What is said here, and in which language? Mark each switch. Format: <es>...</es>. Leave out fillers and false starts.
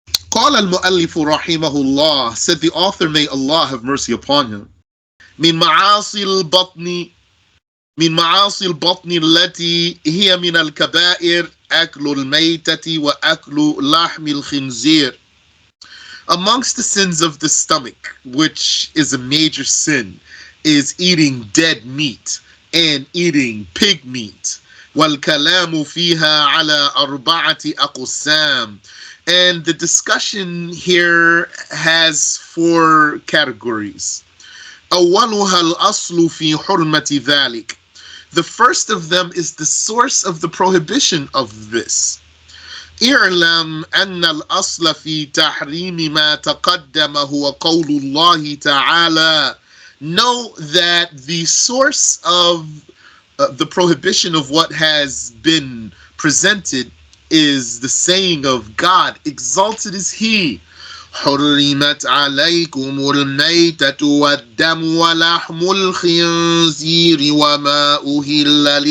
<ar>قال المؤلف رحمه الله,</ar> <en>said the author, may Allah have mercy upon him,</en> <ar>من معاصي البطن من معاصي البطن التي هي من الكبائر أكل الميتة وأكل لحم الخنزير.</ar> <en>Amongst the sins of the stomach, which is a major sin, is eating dead meat and eating pig meat.</en> <ar>والكلام فيها على أربعة أقسام.</ar> <en>And the discussion here has four categories.</en> <ar>أولها الأصل في حرمة ذلك.</ar> <en>The first of them is the source of the prohibition of this.</en> <ar>اعلم أن الأصل في تحريم ما تقدم هو قول الله تعالى.</ar> <en>Know that the source of the prohibition of what has been presented is the saying of God, exalted is He.</en> <ar>حرمت عليكم الميتة والدم ولحم الخنزير وما أهل</ar>